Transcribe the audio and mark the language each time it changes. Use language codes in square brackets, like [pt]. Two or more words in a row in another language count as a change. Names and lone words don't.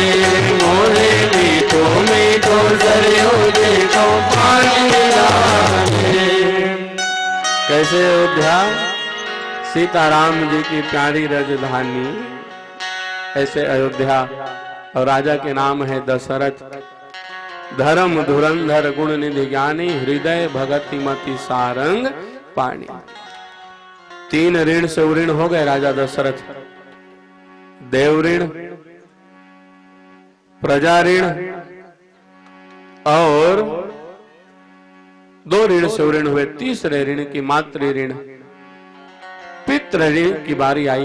[bra] मोरे मीठो मीठो सरयू जी को पानी लागे। [hi] कैसे अयोध्या सीताराम जी की प्यारी राजधानी, ऐसे अयोध्या। और राजा के नाम है दशरथ। धर्म धुरंधर गुण निधि ज्ञानी, हृदय भगति मति सारंग पानी। 3 ऋण से ऋण हो गए राजा दशरथ। देव ऋण, प्रजा ऋण, और 2 ऋण से ऋण हुए, तीसरे ऋण की मातृ ऋण पितृ ऋण की बारी आई।